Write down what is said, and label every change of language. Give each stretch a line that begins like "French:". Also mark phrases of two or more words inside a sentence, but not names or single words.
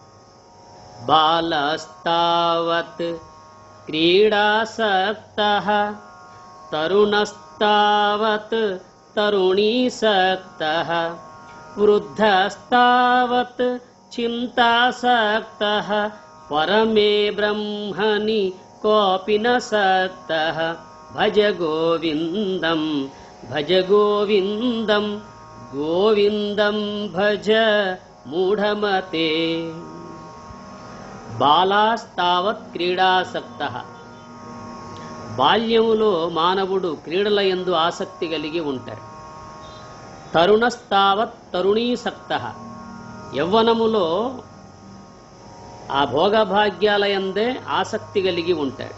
Sanskrit: బాలస్తావత్ క్రీడాసక్తః తరుణస్తావత్ తరుణీసక్తః వృద్ధస్తావత్ చింతాసక్తః పరమే బ్రహ్మణి కోపి న సక్తః భజ గోవిందం భజ గోవిందం గోవిందం భజ మూఢమతే. బాలాస్తావత్ క్రీడాసక్తః,
Telugu: బాల్యములో మానవుడు క్రీడల యందు ఆసక్తి కలిగి ఉంటాడు.
Sanskrit: తరుణస్తావత్ తరుణీసక్తః,
Telugu: యవ్వనములో ఆ భోగభాగ్యాల యందే ఆసక్తి కలిగి ఉంటాడు.